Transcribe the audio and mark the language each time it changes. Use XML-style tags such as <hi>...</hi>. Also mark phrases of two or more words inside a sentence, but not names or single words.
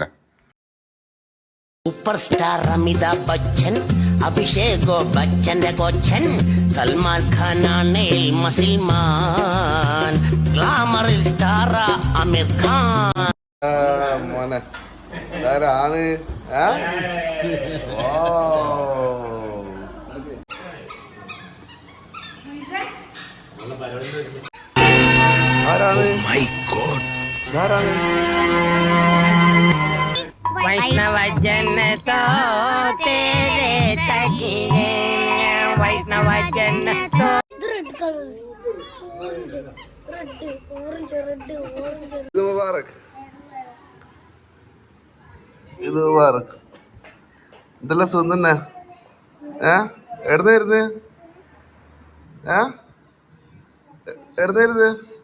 <en>super star</en> <ml>അമിതാഭ് ബച്ചൻ, അഭിഷേക് ബച്ചന്റെ കൊച്ചൻ, സൽമാൻ ഖാനാണ് മസിൽമാൻ,</ml> <en>glamour-il star</en> <ml>അമീർ ഖാൻ. മോനെ ആരാണ്?</ml> <gu>વૈષ્ણવ જન તો તેરે તકિએ, વૈષ્ણવ જન તો</gu> <ml>ഇത് മുബാറക്. ഇതെല്ലാം സുഖം തന്നെ. എവിടുന്നായിരുന്നു? എവിടുന്നായിരുന്നു?</ml>